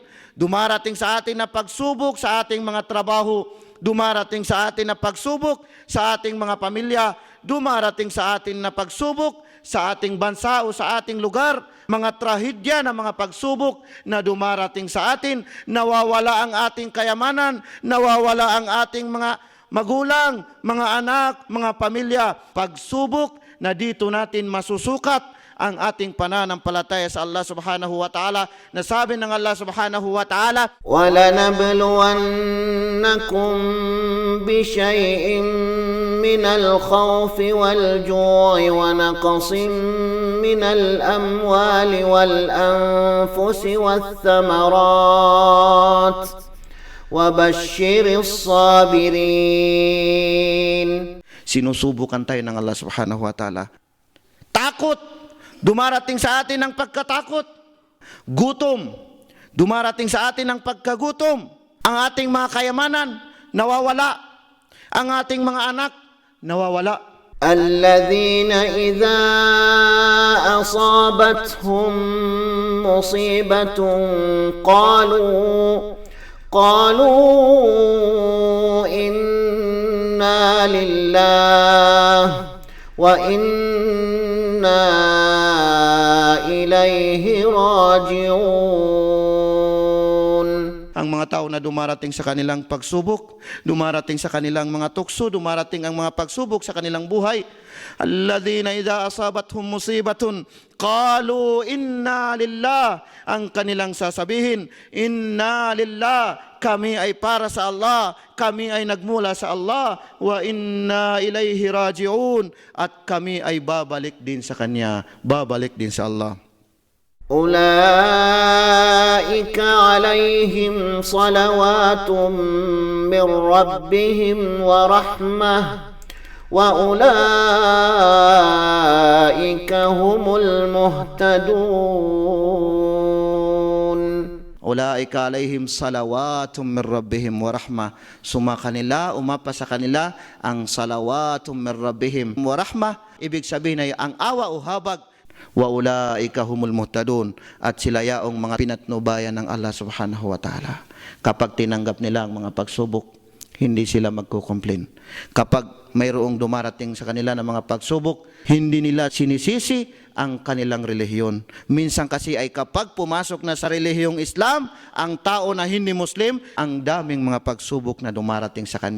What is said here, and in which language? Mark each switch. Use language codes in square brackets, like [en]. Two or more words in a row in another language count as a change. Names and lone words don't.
[tl] Dumarating sa atin na pagsubok sa ating mga trabaho, dumarating sa atin na pagsubok sa ating mga pamilya, dumarating sa atin na pagsubok sa ating bansa o sa ating lugar, mga trahedya na mga pagsubok na dumarating sa atin, nawawala ang ating kayamanan, nawawala ang ating mga magulang, mga anak, mga pamilya. Pagsubok na dito natin masusukat ang ating pananampalataya sa Allah [ar] سبحانه وتعالى, [tl] na sabi ng Allah [ar] سبحانه وتعالى, وَلَنَبْلُوَنَّكُمْ بِشَيْءٍ مِّنَ الْخَوْفِ وَالْجُوعِ وَنَقْصٍ مِّنَ الْأَمْوَالِ وَالْأَنفُسِ وَالثَّمَرَاتِ وَبَشِّرِ الصَّابِرِينَ. [tl] Sinusubukan tayo ng Allah [ar] سبحانه وتعالى. [tl] Takot, dumarating sa atin ang pagkatakot. Gutom, dumarating sa atin ang pagkagutom. Ang ating mga kayamanan, nawawala. Ang ating mga anak, nawawala. [ar] الذين إذا أصابتهم مصيبة قالوا إنا لله وإنا إليه راجعون. [tl] Ang mga tao na dumarating sa kanilang pagsubok, dumarating sa kanilang mga tukso, dumarating ang mga pagsubok sa kanilang buhay. [ar] الذين إذا أصابتهم مصيبة قالوا إنا لله. [tl] Ang kanilang sasabihin, [ar] إنا لله, [tl] kami ay para sa Allah, kami ay nagmula sa Allah, [ar] وإنا إليه راجعون, [tl] at kami ay babalik din sa Kanya, babalik din sa Allah. [ar] أولئك عليهم صلوات من ربهم ورحمة وأولئك هم المهتدون. أولئك عليهم صلوات من ربهم ورحمة. [tl] Kanila, umapa sa kanila ang [ar] صلوات من ربهم ورحمة. [tl] Ibig sabihin ay ang awa o habag. [ar] وأولئك هم المهتدون, [tl] at sila yaong mga pinatnubayan ng Allah [ar] سبحانه وتعالى. [tl] Kapag tinanggap nila ang mga pagsubok, hindi sila magkukomplain. Kapag mayroong dumarating sa kanila ng mga pagsubok, hindi nila sinisisi ang kanilang relihiyon. Minsan kasi ay kapag pumasok na sa relihiyong Islam, ang tao na hindi Muslim, ang daming mga pagsubok na dumarating sa kanya.